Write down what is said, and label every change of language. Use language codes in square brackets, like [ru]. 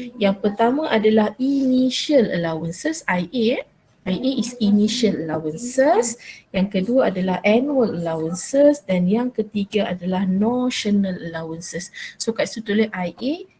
[ms] Yang pertama adalah initial allowances, IA. [en] IA is initial allowances. [ms] Yang kedua adalah annual allowances dan yang ketiga adalah notional allowances. So kat situ tulis IA,